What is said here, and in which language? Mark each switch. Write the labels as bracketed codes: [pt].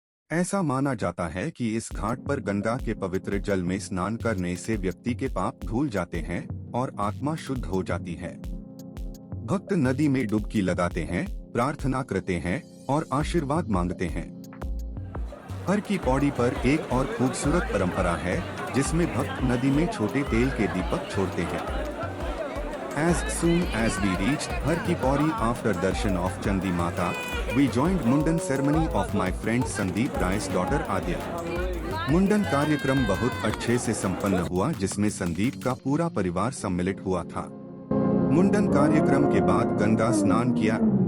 [hi] ऐसा माना जाता है कि इस घाट पर गंगा के पवित्र जल में स्नान करने से व्यक्ति के पाप धुल जाते हैं और आत्मा शुद्ध हो जाती है। भक्त नदी में डुबकी लगाते हैं, प्रार्थना करते हैं और आशीर्वाद मांगते हैं। हर की पौड़ी पर एक और खूबसूरत परंपरा है जिसमें भक्त नदी में छोटे तेल के दीपक छोड़ते हैं। [en] As soon as we reached Har Ki Pauri after darshan of Chandi Mata, we joined Mundan ceremony of my friend Sandeep Rai's daughter Adya. [hi] मुंडन कार्यक्रम बहुत अच्छे से संपन्न हुआ जिसमें संदीप का पूरा परिवार सम्मिलित हुआ था। मुंडन कार्यक्रम के बाद गंगा स्नान किया।